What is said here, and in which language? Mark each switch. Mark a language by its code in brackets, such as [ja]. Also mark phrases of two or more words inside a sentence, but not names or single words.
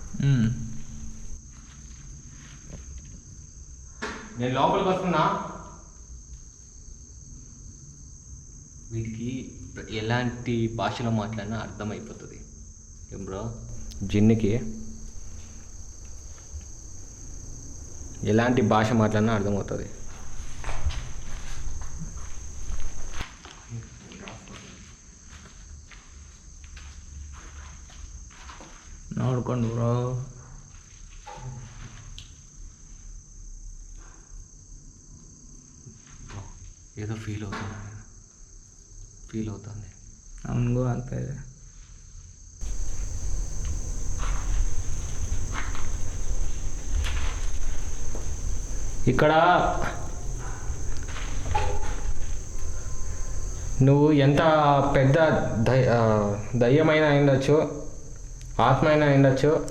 [te] నేను లోపలికి వస్తున్నా. వీటికి ఎలాంటి భాషలో మాట్లాడినా అర్థమైపోతుంది. ఏం బ్రో? జిన్నుకి ఎలాంటి భాష మాట్లాడినా అర్థమవుతుంది. [kn] ನೋಡ್ಕೊಂಡು ಬ್ರೋ [te] ఏదో ఫీల్ అవుతుంది [kn] ಅವನಿಗೂ ಆಗ್ತಾ ಇದೆ. [te] ఇక్కడ నువ్వు ఎంత పెద్ద దయ్యమైన ఉండొచ్చు, ఆత్మ అయినా ఉండొచ్చు,